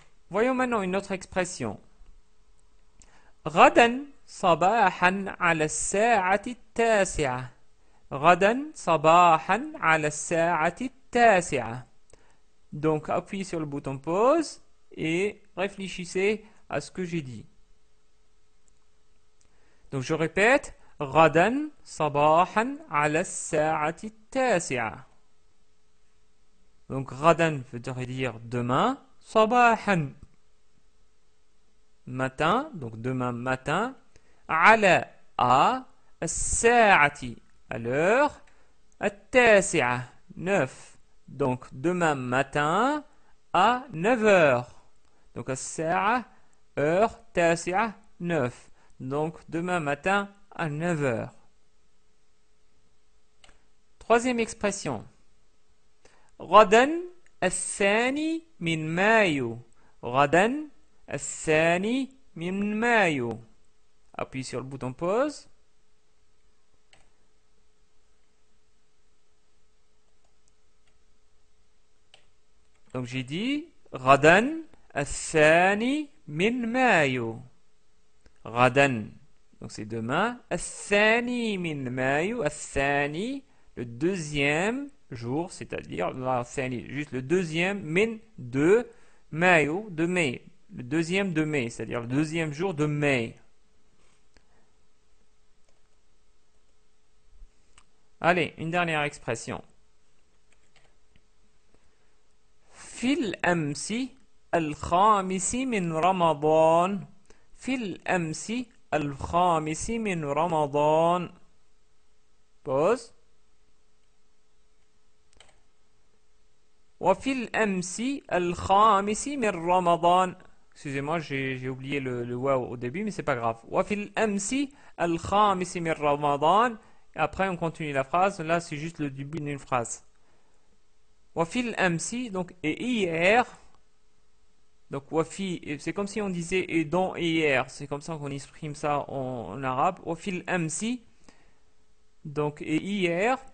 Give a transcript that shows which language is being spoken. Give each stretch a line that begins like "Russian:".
French: Voyons maintenant une autre expression.
Arabic: غدا صباحا على الساعة التاسعة. غدا صباحا على الساعة التاسعة.
French: Donc appuyez sur le bouton pause et réfléchissez à ce que j'ai dit. Donc je répète,
Arabic: غدا صباحا على الساعة التاسعة.
French: Donc
Arabic: غدا
French: veut dire demain,
Arabic: صباحا
French: matin, donc demain matin,
Arabic: على
French: à
Arabic: الساعة
French: à l'heure,
Arabic: التاسعة
French: 9. Donc demain matin à 9 heures. Donc
Arabic: الساعة
French: heure,
Arabic: تاسعة
French: 9. Donc demain matin à 9 heures. Troisième expression.
Arabic: غدا الثاني من مايو. غدا الثاني من مايو.
French: Appuie sur le bouton pause. Donc j'ai dit
Arabic: غدا الثاني من مايو. غدا.
French: Donc c'est demain.
Arabic: الثاني من مايو. الثاني
French: le deuxième jour, c'est-à-dire juste le deuxième min de mayo, de mai. Le deuxième de mai, c'est-à-dire le deuxième jour de mai. Allez, une dernière expression.
Arabic: في الأمس الخامس من رمضان. في الأمس الخامس من رمضان.
French: Pause.
Arabic: وفي الأمس الخامس من رمضان.
French: Excusez-moi, j'ai oublié le waouh au début, mais c'est pas grave.
Arabic: وفي الأمس الخامس من رمضان.
French: Après, on continue la phrase. Là, c'est juste le début d'une phrase.
Arabic: وفي الأمس,
French: donc, et hier. Donc, wafi, c'est comme si on disait et dans hier. C'est comme ça qu'on exprime ça en arabe.
Arabic: وفي الأمس,
French: donc, et hier.